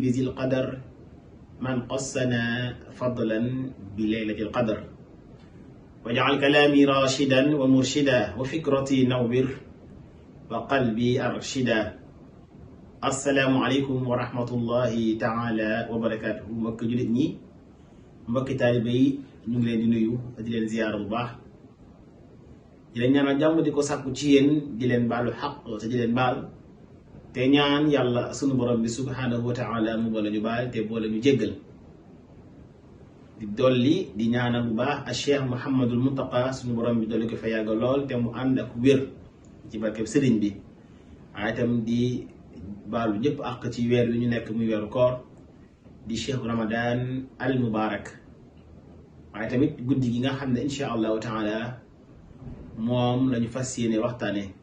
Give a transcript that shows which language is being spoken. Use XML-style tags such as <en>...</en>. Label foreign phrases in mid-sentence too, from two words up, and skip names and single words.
<ar>ذي القدر من قصنا فضلا بليلة القدر وجعل كلامي راشدا ومرشدا وفكرتي نور وقلبي أرشدا السلام عليكم ورحمة الله تعالى وبركاته</ar> <wo>mbokk jullit ñi mbokk taalibe yi ñu ngi leen di nuyu di leen ziyaara bu baax di leen ñaanal jàmm di ko sàkku ci yéen di leen baalu xaq te di leen baal te ñaan yàlla sunu borom bi</wo> <ar>سبحانه وتعالى</ar> <wo>mu boole ñu baal te boole ñu jéggal di dolli di ñaanal bu baax a cheikh Mouhamadul Muntaqa sunu borom bi dolli ko fa yàgg lool te mu ànd ak wér ci barkeb sëriñ bi waaye itam di baalu ñëpp àq ci weer wi ñu nekk muy weeru koor di cheikh</wo> <ar>رمضان المبارك</ar> <wo>waaye tamit guddi gi nga xam ne</wo> <ar>إن شاء الله تعالى</ar> <wo>moom lañu fas yéene waxtaane</wo>